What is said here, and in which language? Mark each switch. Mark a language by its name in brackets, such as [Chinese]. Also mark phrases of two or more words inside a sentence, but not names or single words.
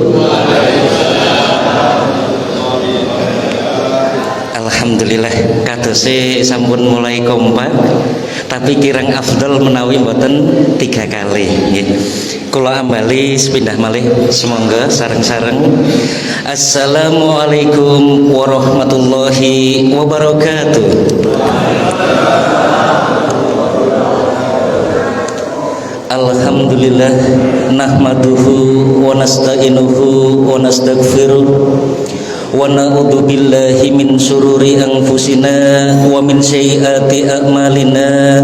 [Javanese] Alhamdulillah kadose sampun mulai kompak, tapi kirang afdal menawi mboten 3 kali nggih. Kula ambali sepindah malih semonggo sareng-sareng. [Arabic] السلام عليكم ورحمة الله وبركاته. الحمد لله نحمده ونستعينه ونستغفره ونعوذ بالله من شرور أنفسنا ومن سيئات أعمالنا.